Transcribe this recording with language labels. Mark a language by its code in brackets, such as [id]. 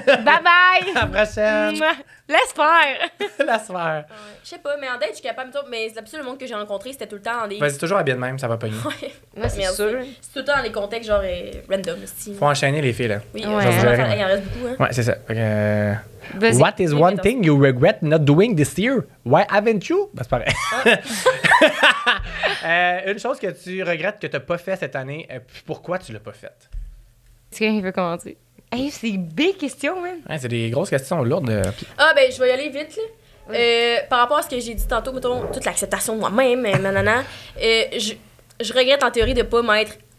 [fr] Bye bye. À la prochaine. Laisse faire. Laisse faire. Je sais pas, mais en date, je suis capable. Mais l'absolu, le monde que j'ai rencontré, c'était tout le temps dans des. Vas-y, toujours habillé de même, ça va pogner. Ouais, c'est sûr. C'est tout le temps dans les contextes, genre, random. Faut enchaîner les filles, là. Oui, il en reste beaucoup, hein. Ouais, c'est ça. [en] What is one thing you regret not doing this year? Why haven't you? [fr] Ben, c'est pareil. Une chose que tu regrettes que tu n'as pas fait cette année, puis pourquoi tu l'as pas faite? Est-ce que quelqu'un qui veut commenter? Hey, c'est une [en] big question, man. [fr] Ouais, c'est des grosses questions lourdes. Ah, ben, je vais y aller vite, là. Oui. Par rapport à ce que j'ai dit tantôt, mettons, toute l'acceptation de moi-même, nanana, je regrette en théorie de pas m'être